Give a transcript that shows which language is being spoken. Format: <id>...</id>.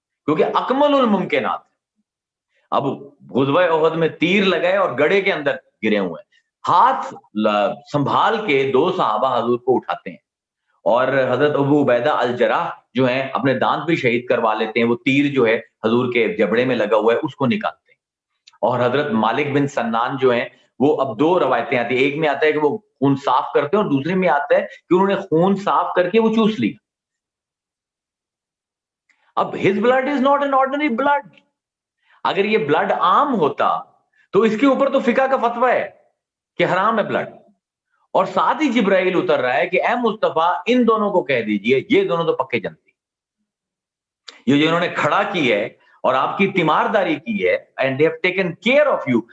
<ur>کیونکہ اکمل الممکنات. اب غزوہ احد میں تیر لگائے اور گڑھے کے اندر گرے ہوئے ہیں, ہاتھ سنبھال کے 2 صحابہ حضور کو اٹھاتے ہیں, اور حضرت ابو عبیدہ الجراح جو ہیں اپنے دانت بھی شہید کروا لیتے ہیں, وہ تیر جو ہے حضور کے جبڑے میں لگا ہوا ہے اس کو نکالتے ہیں. اور حضرت مالک بن سنان جو ہیں وہ, اب 2 روایتیں آتی ہیں, ایک میں آتا ہے کہ وہ خون صاف کرتے ہیں اور دوسرے میں آتا ہے کہ انہوں نے خون صاف کر کے وہ چوس لیا. اب</ur> <en>his blood is not an ordinary blood.</en> <ur>اگر یہ بلڈ عام ہوتا تو اس کے اوپر تو فقہ کا فتویٰ ہے کہ حرام ہے بلڈ, اور ساتھ ہی جبرائیل اتر رہا ہے کہ اے مصطفیٰ ان دونوں کو کہہ دیجئے, یہ دونوں تو پکے جنتی, یہ جو انہوں نے کھڑا کی ہے اور آپ کی تیمارداری کی ہے,</ur> <en>and they have taken care of you.</en>